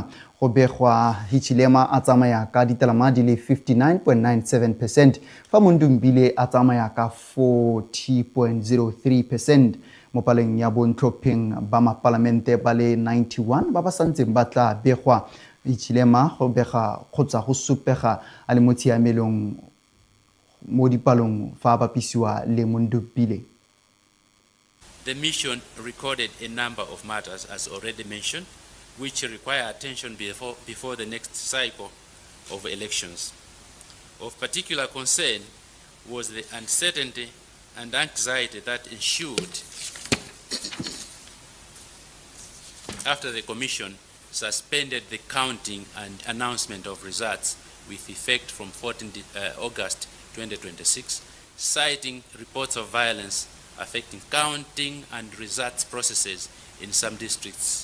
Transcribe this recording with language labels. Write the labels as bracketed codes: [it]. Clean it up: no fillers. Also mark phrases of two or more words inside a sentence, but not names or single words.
[tn] Go begwa Hichilema a tsamaya ka ditalama di le 59.97% fa Mundumbile a tsamaya ka 40.03%. Mo paleng ya bontlhopheng ba mapalamente ba le 91 ba ba santseng ba tla begwa. Hichilema go bega kgotsa go supega a le mo tshiamelong mo dipalong fa bapisiwa le Mundumbile. [en] The mission recorded a number of matters, as already mentioned, which require attention before the next cycle of elections. Of particular concern was the uncertainty and anxiety that ensued after the Commission suspended the counting and announcement of results with effect from 14 August 2026, citing reports of violence affecting counting and results processes in some districts.